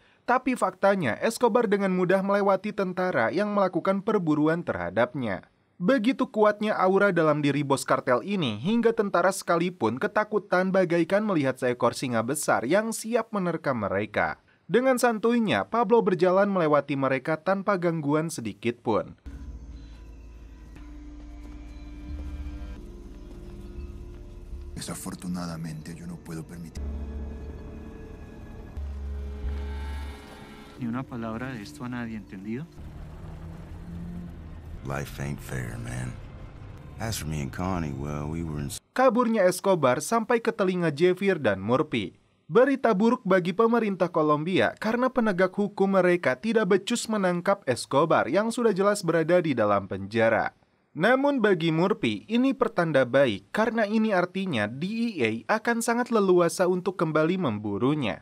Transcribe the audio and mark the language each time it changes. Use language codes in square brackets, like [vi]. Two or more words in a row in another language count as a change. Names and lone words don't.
[id] Tapi faktanya, Escobar dengan mudah melewati tentara yang melakukan perburuan terhadapnya. Begitu kuatnya aura dalam diri bos kartel ini, hingga tentara sekalipun ketakutan bagaikan melihat seekor singa besar yang siap menerkam mereka. Dengan santuinya, Pablo berjalan melewati mereka tanpa gangguan sedikit pun. [es] Desafortunadamente, yo no puedo permitir. Ni una palabra de esto a nadie, ¿entendido? [en] Life ain't fair, man. As for me and Connie, well, we were in... [id] Kaburnya Escobar sampai ke telinga Javier dan Murphy. Berita buruk bagi pemerintah Kolombia karena penegak hukum mereka tidak becus menangkap Escobar yang sudah jelas berada di dalam penjara. Namun bagi Murphy, ini pertanda baik karena ini artinya DEA akan sangat leluasa untuk kembali memburunya.